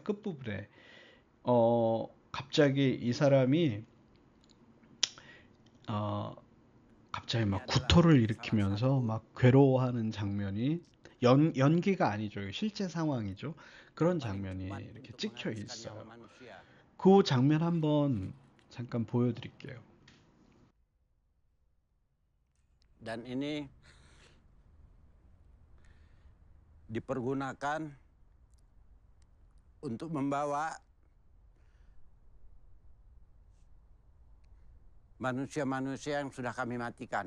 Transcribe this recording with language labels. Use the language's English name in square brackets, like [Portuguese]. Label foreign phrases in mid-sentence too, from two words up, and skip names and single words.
[Korean] 끝부분에 갑자기 이 사람이 어 갑자기 막 구토를 일으키면서 막 괴로워하는 장면이, 연기가 아니죠. 이거 실제 상황이죠. 그런 장면이 이렇게 찍혀 있어요. 그 장면 한번 잠깐 보여드릴게요. [Indonesian] Dan ini dipergunakan untuk membawa manusia-manusia yang sudah kami matikan.